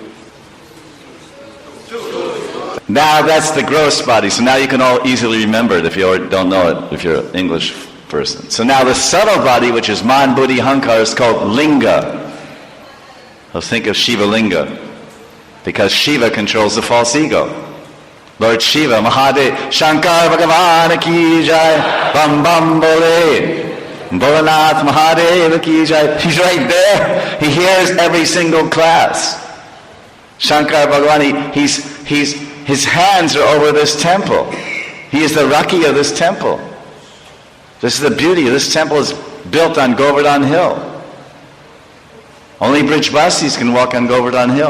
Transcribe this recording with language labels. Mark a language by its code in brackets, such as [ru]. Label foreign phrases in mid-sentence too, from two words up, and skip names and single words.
[en] Now that's the gross body, so now you can all easily remember it if you don't know it, if you're an English person. So now the subtle body, which is [sa] मन, बुद्धि, हंकार, [en] is called linga. So think of Shiva Linga, because Shiva controls the false ego. [hi] Lord Shiva, महादेव, शंकर भगवान की जय, बम बम बोले, भोलानाथ महादेव की जय. [en] He's right there. He hears every single class. Shankar Bhagavan, his hands are over this temple. He is the Rakhi of this temple. This is the beauty. This temple is built on Govardhan Hill. Only Brijbasis can walk on Govardhan Hill.